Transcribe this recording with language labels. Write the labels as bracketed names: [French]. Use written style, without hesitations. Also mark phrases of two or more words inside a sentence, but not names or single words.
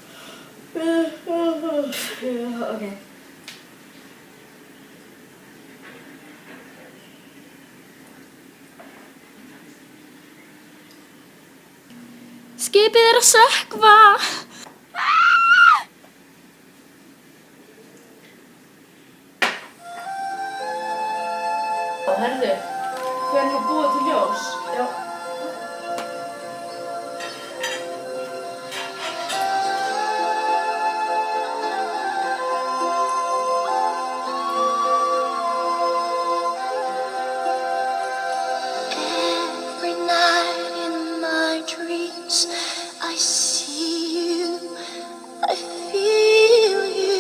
[Icelandic] Ok. Skipið er að sökkva! Herðu, við erum að búa til ljós. Já. [English] Every night in my dreams, I see you, I feel you.